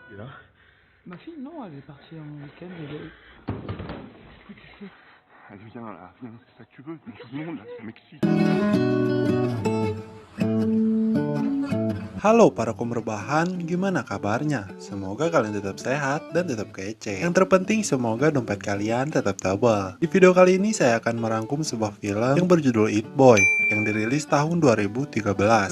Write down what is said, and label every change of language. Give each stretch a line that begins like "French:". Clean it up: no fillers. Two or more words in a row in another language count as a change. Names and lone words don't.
French: Et là? Ma fille, non, elle est partie en week-end. Qu'est-ce que tu fais? Allez, viens là, viens, c'est ça que tu veux. Tout le monde là, ça m'excite.
Indonesian: Halo para kumrebahan, gimana kabarnya? Semoga kalian tetap sehat dan tetap kece. Yang terpenting semoga dompet kalian tetap tebal. Di video kali ini saya akan merangkum sebuah film yang berjudul It Boy yang dirilis tahun 2013.